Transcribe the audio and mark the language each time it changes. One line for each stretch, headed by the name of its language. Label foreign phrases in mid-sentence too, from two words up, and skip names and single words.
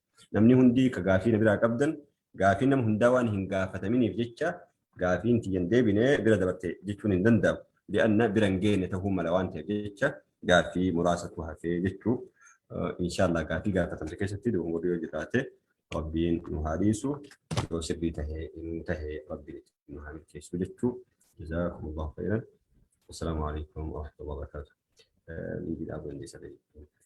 Oromo: Namni hundi ka gaafii na biraa qabdan gaafiin nama hundaa waan hin gaafataminiif jecha gaafiin tiyyan deebinee bira dabarte jechuun hin danda'amu. Li'anna bira hin geenne ta'uu mala waan ta'eef jecha gaafii muraasatu hafee jechuu inshallah gaafii gaafatamte keessatti dogongorri yoo jiraate rabbiin nu haa dhiisu yoo sirrii tahee nu tahee rabbiin nu haa milkeessu jechuu
Arabic: جزاكم الله خيرا. السلام عليكم ورحمة الله وبركاته.
Oromo: Liibiidhaa bondeessa ta'e.